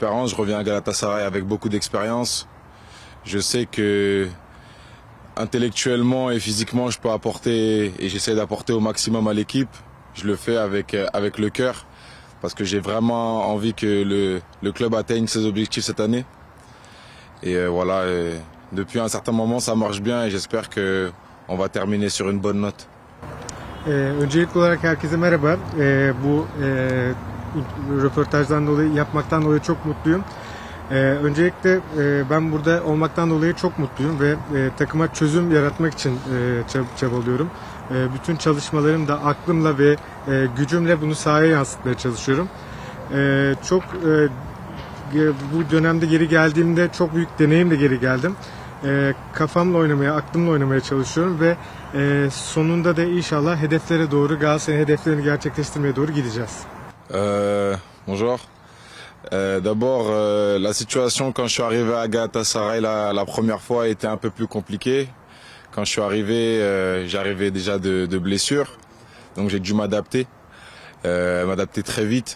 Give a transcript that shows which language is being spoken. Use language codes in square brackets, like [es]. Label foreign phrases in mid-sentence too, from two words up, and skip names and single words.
[fr] Je reviens à Galatasaray avec beaucoup d'expérience. Je sais que intellectuellement et physiquement, je peux apporter et j'essaie d'apporter au maximum à l'équipe. Je le fais avec le cœur parce que j'ai vraiment envie que le club atteigne ses objectifs cette année. Et voilà, depuis un certain moment, ça marche bien et j'espère qu'on va terminer sur une bonne note. [tr] Öncelikli olarak herkese merhaba. Bu röportajdan dolayı yapmaktan dolayı çok mutluyum. Öncelikle ben burada olmaktan dolayı çok mutluyum ve takıma çözüm yaratmak için çabalıyorum. Bütün çalışmalarım da aklımla ve gücümle bunu sahaya yansıtmaya çalışıyorum. Bu dönemde geri geldiğimde çok büyük deneyimle geri geldim. Kafamla oynamaya, aklımla oynamaya çalışıyorum ve sonunda da inşallah hedeflere doğru, Galatasaray'ın hedeflerini gerçekleştirmeye doğru gideceğiz. [fr] Bonjour. D'abord, la situation quand je suis arrivé à Galatasaray la première fois était un peu plus compliquée. Quand je suis arrivé, j'arrivais déjà de blessures, donc j'ai dû m'adapter très vite.